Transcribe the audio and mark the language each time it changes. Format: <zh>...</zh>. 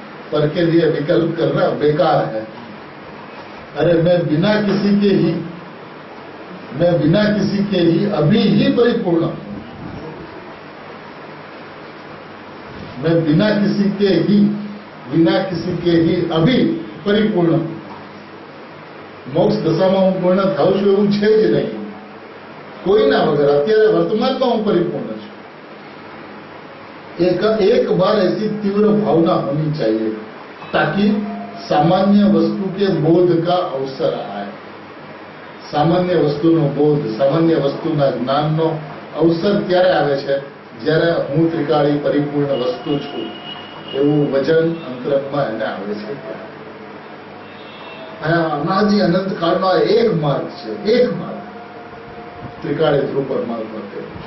<hi>पर के लिए विकल्प करना बेकार है. अरे मैं बिना किसी के ही अभी ही परिपूर्ण हूं. मैं बिना किसी के ही अभी परिपूर्ण हूं.</hi> <gu>મોક્ષ દશામાં હું પૂર્ણ થાઉં છું એવું છે જ નહીં. કોઈના વગર અત્યારે વર્તમાનમાં હું પરિपूर्ण છું.</gu> <hi>एक बार ऐसी तीव्र भावना होनी चाहिए ताकि सामान्य वस्तु के बोध का अवसर आए.</hi> <gu>सामान्य वस्तुનો બોધ, સામાન્ય વસ્તુના જ્ઞાનનો અવસર ક્યારે આવે છે? જ્યારે હું ત્રિકાળી પરિપૂર્ણ વસ્તુ છું એવું વચન અંતરંગમાં એને આવે છે. અનાદિ અનંત કાળનો એક માર્ગ છે, એક માર્ગ ત્રિકાળી ધ્રુવ પરમાત્મા છે.</gu>